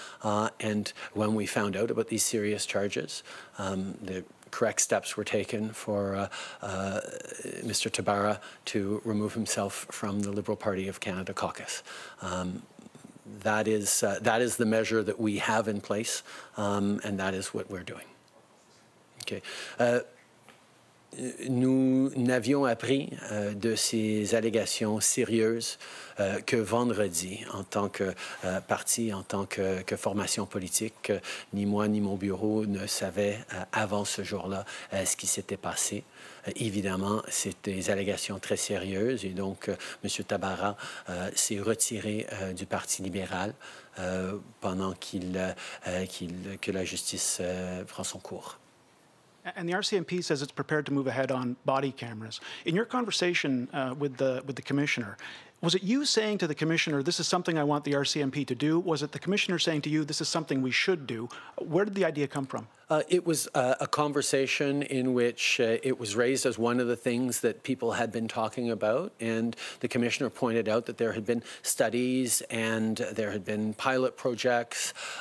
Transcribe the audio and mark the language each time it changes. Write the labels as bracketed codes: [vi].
[en] And when we found out about these serious charges, the correct steps were taken for Mr. Tabbara to remove himself from the Liberal Party of Canada caucus. That is the measure that we have in place, and that is what we're doing. Okay. [fr] Nous n'avions appris de ces allégations sérieuses que vendredi, en tant que parti, en tant que formation politique. Ni moi ni mon bureau ne savaient avant ce jour-là ce qui s'était passé. Évidemment, c'est des allégations très sérieuses et donc M. Tabbara s'est retiré du Parti libéral pendant que la justice prend son cours. [en] And the RCMP says it's prepared to move ahead on body cameras. In your conversation with the commissioner, was it you saying to the commissioner, this is something I want the RCMP to do? Was it the commissioner saying to you, this is something we should do? Where did the idea come from? It was a conversation in which it was raised as one of the things that people had been talking about, and the commissioner pointed out that there had been studies and there had been pilot projects.